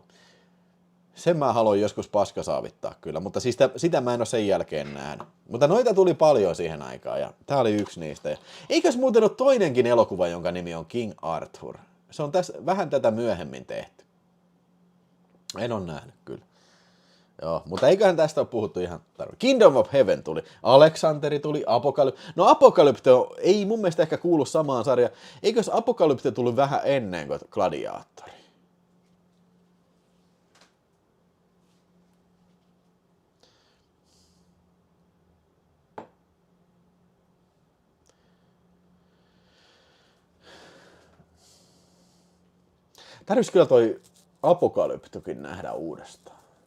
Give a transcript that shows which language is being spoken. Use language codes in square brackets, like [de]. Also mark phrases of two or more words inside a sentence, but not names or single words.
[fi] Sen mä haluan joskus paskasaavittaa kyllä, mutta siis sitä mä en ole sen jälkeen nähnyt. Mutta noita tuli paljon siihen aikaan ja tää oli yksi niistä. Eikös muuten ole toinenkin elokuva, jonka nimi on King Arthur? Se on tässä vähän tätä myöhemmin tehty. En ole nähnyt kyllä. Joo, mutta eiköhän tästä ole puhuttu ihan tarvitse. Kingdom of Heaven tuli, Aleksanteri tuli, Apokalypse. No Apokalypse ei mun mielestä ehkä kuulu samaan sarjaan. Eikös Apokalypse tullut vähän ennen kuin Gladiatori? Tarvitsisi kyllä toi Apokalyptokin nähdä uudestaan.